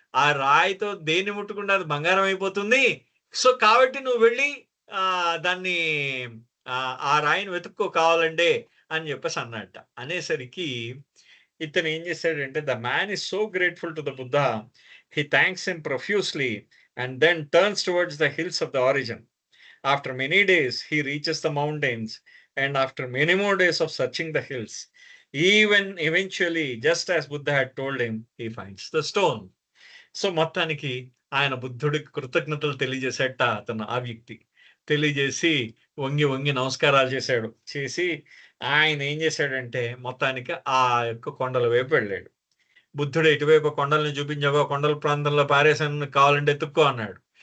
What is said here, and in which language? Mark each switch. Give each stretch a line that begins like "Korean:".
Telugu: ఆ రాయితో దేన్ని ముట్టుకుంటే అది బంగారం అయిపోతుంది. సో, కాబట్టి నువ్వు వెళ్లి దాన్ని ఆ రాయిని వెతుక్కో కావాలంటే అని చెప్పేసి అన్నట్ట. అనేసరికి ఇతను ఏం చేశాడంటే
English: The man is so grateful to the Buddha. He thanks him profusely and then turns towards the hills of the origin. After many days, he reaches the mountains, and after many more days of searching the hills, even eventually, just as Buddha had told him, he finds the stone.
Telugu: So, మొత్తానికి ఆయన బుద్ధుడికి కృతజ్ఞతలు తెలియజేసేట అతను ఆ వ్యక్తి. తెలియజేసి వంగి వంగి నమస్కారాలు చేశాడు. చేసి ఆయన ఏం చేశాడంటే మొత్తానికి ఆ యొక్క కొండల వైపు వెళ్ళాడు. బుద్ధుడు ఎటువైపు కొండల్ని చూపించగా కొండల ప్రాంతంలో పారేశాను కావాలంటే ఎత్తుక్కో అన్నాడు.